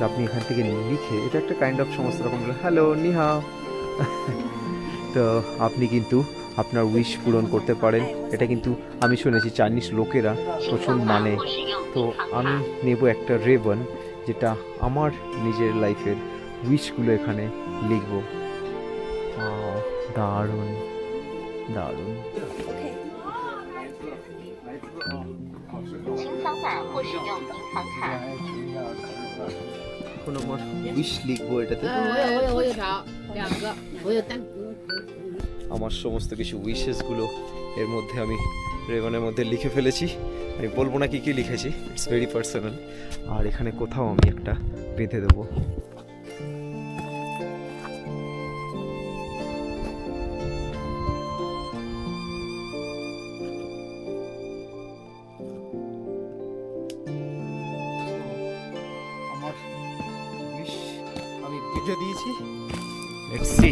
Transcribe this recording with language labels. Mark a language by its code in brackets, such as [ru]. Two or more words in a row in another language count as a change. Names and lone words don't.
[bn] আপনি এখান থেকে লিখে, এটা একটা [en] kind of [bn] সমস্ত রকম হ্যালো নিহা তো আপনি কিন্তু আপনার উইশ পূরণ করতে পারেন। এটা কিন্তু আমি শুনেছি চাইনিজ লোকেরা প্রচুর মানে। তো আমি নেব একটা রেবান, যেটা আমার নিজের লাইফের উইশগুলো এখানে লিখব। দারুণ দারুণ। [zh] 请扫码或使用银行卡。 [bn] এখন আমার উইশ লিখবো এটাতে। [zh] 我有条2个，我有单。 [bn] আমার সমস্ত কিছু উইশেসগুলো এর মধ্যে আমি রেবানের মধ্যে লিখে ফেলেছি। আমি বলবো না কি কি লিখেছি, [en] It's very personal. [bn] আর এখানে কোথাও আমি একটা বেঁধে দেবো। আমার উইশ আমি বেঁধে দিয়েছি, [en] let's see.